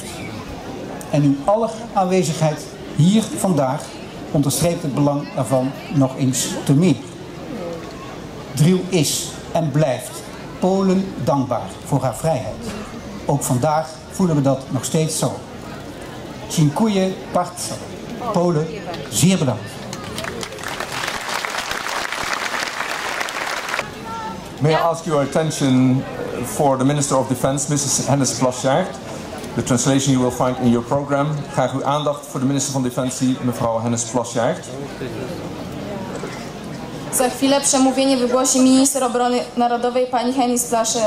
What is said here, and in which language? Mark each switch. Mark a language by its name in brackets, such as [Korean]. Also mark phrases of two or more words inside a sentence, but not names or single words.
[Dutch] En uw aller aanwezigheid hier vandaag onderstreept het belang ervan nog eens te meer. Driel is en blijft Polen dankbaar voor haar vrijheid. Ook vandaag voelen we dat nog steeds zo. [Polish] Dziękuję bardzo. [Dutch] Polen, zeer bedankt. [English] May I ask your attention for the Minister of Defense, Mrs. Hennis Plasjaert. The translation you will find in your program. [Dutch] Graag uw aandacht voor de minister van Defensie, mevrouw Hennis Plasjaert. [Polish] Za chwilę przemówienie wygłosi minister obrony narodowej pani Hennis Plasjaert.